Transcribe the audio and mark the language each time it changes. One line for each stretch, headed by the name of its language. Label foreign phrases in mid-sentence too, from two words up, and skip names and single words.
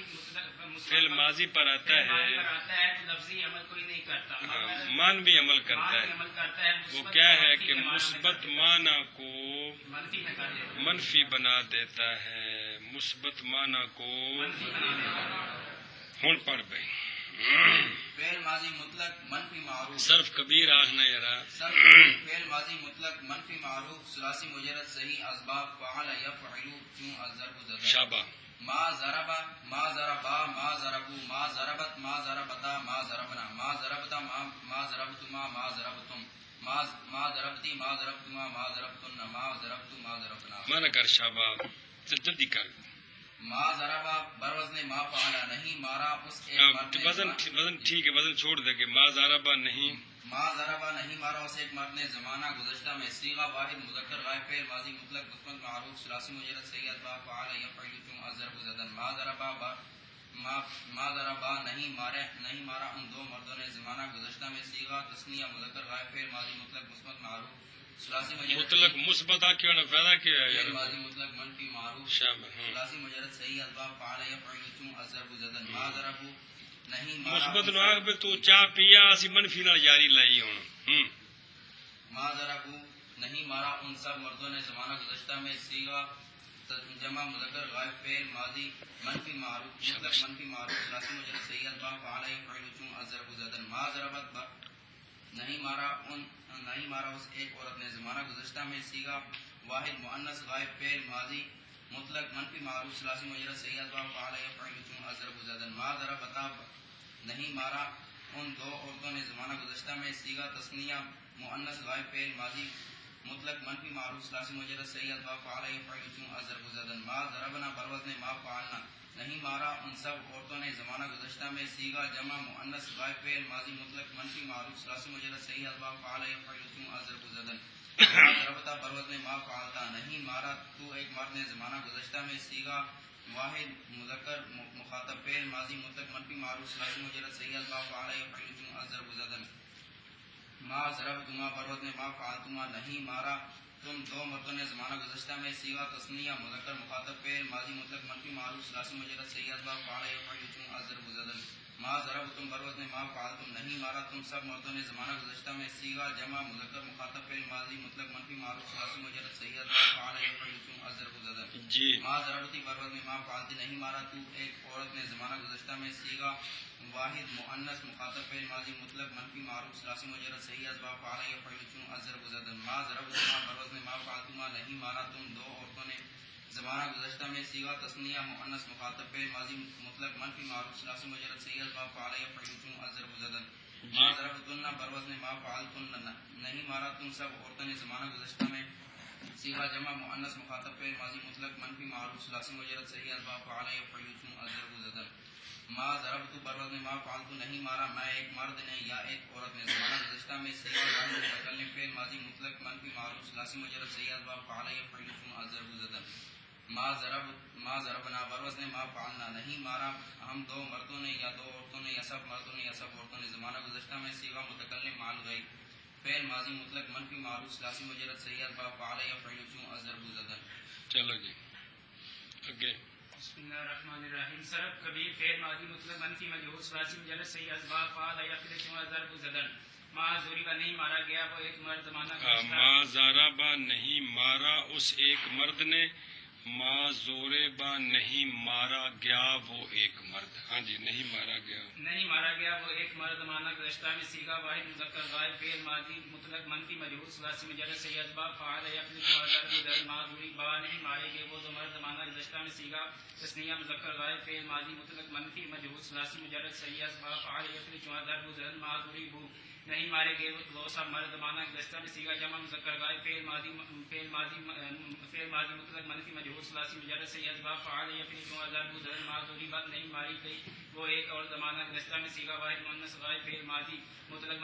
Urdu: فعل ماضی پر آتا فعل ماضی ہے پر آتا ہے تو لفظی عمل کوئی نہیں کرتا مگر مانوی عمل کرتا معنوی ہے عمل کرتا ہے وہ مثبت کیا ہے منفی کہ کے معنی میں مثبت کرتا ہے، معنی کو منفی میں کر دیتا ہے، منفی بنا دیتا ہے مثبت معنی کو منفی بنا دیتا ہے۔
Punjabi: ہوں پڑھ بھائی
Urdu: فعل ماضی مطلق منفی معروف
Punjabi: صرف کبیر آخنا یارا
Urdu: صرف فعل ماضی مطلق منفی معروف ثلاثی مجرد صحیح اسباب
Arabic: فعل یفعل
Persian: چون الضرب زدن
Urdu: شابہ
Arabic: ما ضرب ما ضربا ما ضربو ما ضربت ما ضربتا ما ضربنا ما ضربتا ما ضربتما ما ضربتم ما ضربتی ما ضربتما ما ضربتن ما ضربتو ما ضربنا
Punjabi: مانا کر شابہ جلدی کر
Arabic: ما ضربا بروزن ما فعلا
Urdu: نہیں مارا اس ایک مرد نے وزن ٹھیک ہے وزن چھوڑ دے کہ
Arabic: ما زاربا
Urdu: نہیں
Arabic: ما ضربا
Urdu: نہیں مارا اس ایک مرد نے زمانہ گزشتہ میں صیغہ واحد مذکر غائب فعل ماضی مطلق مثبت معروف ثلاثی مجرد صحیح اسباب
Arabic: فعل یفعل
Persian: چون الضرب زدن
Arabic: ما ضربا
Urdu: نہیں مارا ان دو مردوں نے زمانہ گزشتہ میں صیغہ تثنیہ مذکر غائب فعل ماضی مطلق مثبت معروف ثلاثی مجرد مطلق مثبت آ کیوں نہ پیدا کیا ہے فعل یار ماضی مطلق منفی معروف شابہ ہاں ثلاثی مجرد صحیح اسباب
Arabic: فعل یفعل
Persian: چون الضرب زدن
Arabic: ما ضربو
Urdu: نہیں مارا
Punjabi: مثبت نو آگ پہ تو چاہ پیا اسی منفی نال جاری لائی ہوں
Arabic: ما ضربو
Urdu: نہیں مارا ان سب مردوں نے زمانہ گزشتہ میں صیغہ جمع مذکر غائب فعل ماضی منفی معروف مطلق منفی معروف ثلاثی مجرد صحیح اسباب
Arabic: فعل یفعل
Persian: چون الضرب زدن
Arabic: ما ضربت
Urdu: نہیں مارا اس ایک عورت نے زمانہ گزشتہ میں صیغہ واحد مؤنث غائب فعل ماضی مطلق منفی معروف ثلاثی مجرد صحیح اسباب
Arabic: فعل یفعل
Persian: چون الضرب زدن
Arabic: ما ضربتا
Urdu: نہیں مارا ان دو عورتوں نے زمانہ گزشتہ میں صیغہ تثنیہ مؤنث غائب فعل ماضی مطلق منفی معروف ثلاثی مجرد صحیح اسباب
Arabic: فعل یفعل
Persian: چون الضرب زدن
Arabic: ما ضربنا بروزن ما فعلنا
Urdu: نہیں مارا ان سب عورتوں نے زمانہ گزشتہ میں سیگا جمع مؤنث غائب فعل ماضی مطلق منفی معروف ثلاثی مجرد صحیح اسباب
Arabic: فعل یفعل اضرب زدن ضربتا بروزن ما فعلتا
Urdu: نہیں مارا تو ایک مرد نے زمانہ گزشتہ میں سیگا واحد مذکر مخاطب فعل ماضی مطلق منفی معروف ثلاثی مجرد صحیح اسباب
Arabic: فعل یفعل اضرب زدن ما ضربتما بروزن ما فعلتما
Urdu: نہیں مارا تم دو مردوں نے زمانہ گزشتہ میں سیگا تثنیہ مذکر مخاطب فعل ماضی مطلق منفی معروف ثلاثی مجرد صحیح اسباب
Arabic: فعل یفعل اضرب زدن ما ضربتم بروزن ما فعلتم
Urdu: نہیں مارا تم سب مردوں نے زمانہ گزشتہ میں سیگا جمع مذکر مخاطب فعل ماضی مطلق منفی معروف ثلاثی مجرد صحیح اسباب
Arabic: فعل یفعل اضرب زدن
Urdu: جی
Arabic: ما ضربتی بروزن ما فعلتی
Urdu: نہیں مارا تو ایک عورت نے زمانہ گزشتہ میں سیگا واحد مؤنث مخاطب فعل ماضی مطلق منفی معروف ثلاثی مجرد صحیح اسباب
Arabic: فعل یفعل اضرب زدن ما ضربتما بروزن ما فعلتما
Urdu: نہیں مارا تم دو عورتوں نے زمانہ گزشتہ میں سیگا تثنیہ مؤنث مخاطب فعل ماضی مطلق منفی معروف ثلاثی مجرد صحیح اسباب
Arabic: فعل یفعل اضرب زدن ما ضربتن بروزن ما فعلتن
Urdu: نہیں مارا تم سب عورتوں نے زمانہ گزشتہ میں سیگا جمع مؤنث مخاطب فعل ماضی مطلق منفی معروف ثلاثی مجرد صحیح اسباب
Arabic: فعل یفعل اضرب زدن ما ضربت بروزن ما فعلت
Urdu: نہیں مارا میں ایک مرد نے یا ایک عورت نے زمانہ گزشتہ میں سیگا واحد متکلم فعل ماضی مطلق منفی معروف ثلاثی مجرد صحیح اسباب
Arabic: فعل یفعل اضرب زدن ما ضربنا بروزن ما فعلنا
Urdu: نہیں مارا ہم دو مردوں نے یا دو عورتوں نے یا سب مردوں نے یا سب عورتوں نے زمانہ گزشتہ میں سیگا متکلم مال غیب فعل ماضی مطلق منفی معروف ثلاثی مجرد صحیح اسباب
Arabic: فعل یفعل اضرب زدن
Urdu: چلو جی آگے
Arabic: بسم اللہ الرحمن الرحیم
Urdu: صرف کبیر فعل ماضی مطلق منفی مجہول ثلاثی مجرد صحیح اسباب
Arabic: فعل یفعل اضرب زدن ما ضربا
Urdu: نہیں مارا گیا وہ ایک مرد زمانہ گزشتہ
Arabic: ما ضربا
Urdu: نہیں مارا اس ایک مرد نے
Arabic: ما زوربا
Urdu: نہیں مارا گیا وہ ایک مرد ہاں جی نہیں مارا گیا وہ ایک مرد زمانہ گزشتہ میں سیگا واحد مذکر غائب فعل ماضی مطلق منفی مجہول ثلاثی مجرد صحیح اسباب
Arabic: فعل یفعل اضرب زدن ما ضربا
Urdu: نہیں مارے گئے وہ دو مرد زمانہ گزشتہ میں سیگا تثنیہ مذکر غائب فعل ماضی مطلق منفی مجہول ثلاثی مجرد صحیح اسباب
Arabic: فعل یفعل اضرب زدن ما ضربوا
Urdu: نہیں مارے گئے وہ سب مرد زمانہ گزشتہ میں سیگا جمع مذکر غائب فعل ماضی مطلق منفی مجہول ثلاثی مجرد صحیح اسباب
Arabic: فعل یفعل اضرب زدن ما ضربا
Urdu: نہیں ماری گئی وہ ایک اور زمانہ گزشتہ میں سیگا واحد مؤنث غائب فعل ماضی مطلق